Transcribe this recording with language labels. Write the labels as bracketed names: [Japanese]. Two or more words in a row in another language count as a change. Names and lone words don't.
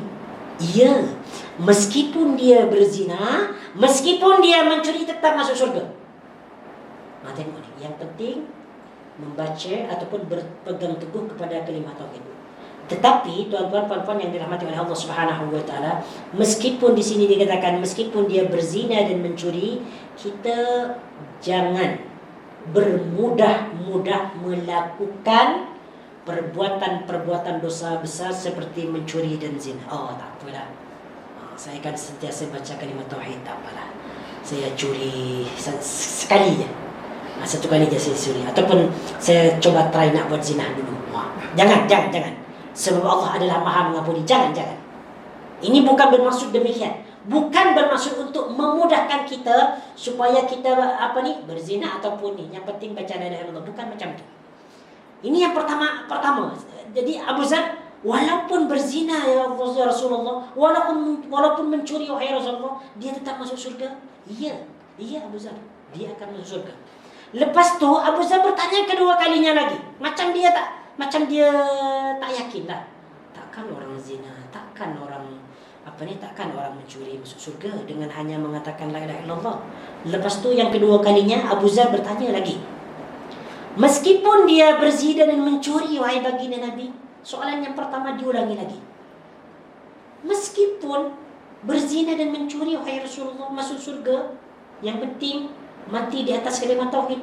[Malay] Ya, meskipun dia berzina, meskipun dia mencuri, tetap masuk surga. Tengok ni, yang penting membaca ataupun berpegang teguh kepada kalimat tauhid. Tetapi tuan-tuan puan-puan yang dirahmati oleh Allah [Arabic] سبحانه وتعالى, [Malay] meskipun di sini dikatakan meskipun dia berzina dan mencuri, kita jangan bermudah-mudah melakukan perbuatan-perbuatan dosa besar seperti mencuri dan zina. Tak apalah, saya akan sentiasa baca kalimat tauhid, tak apalah, saya curi sekali je, satu kali je saya curi, ataupun saya coba try nak buat zina dulu. Jangan. Sebab Allah adalah Maha Mengampuni. Jangan. Ini bukan bermaksud demikian. Bukan bermaksud untuk memudahkan kita supaya kita berzina ataupun ni. Yang penting baca [Arabic] لا إله إلا الله. [Malay] Bukan macam tu. Ini yang pertama. Jadi Abu Zar, walaupun berzina [Arabic] يا رسول الله, [Malay] walaupun mencuri wahai Rasulullah, dia tetap masuk surga. Iya Abu Zar, dia akan masuk surga. Lepas tu Abu Zar bertanya kedua kalinya lagi. Macam dia tak yakin lah. Takkan orang zina, takkan orang mencuri masuk surga dengan hanya mengatakan [Arabic] لا إله إلا الله. [Malay] Lepas tu yang kedua kalinya Abu Zar bertanya lagi, meskipun dia berzina dan mencuri wahai baginda Nabi. Soalan yang pertama diulangi lagi, meskipun berzina dan mencuri wahai Rasulullah, masuk surga, yang penting mati di atas kalimat tauhid.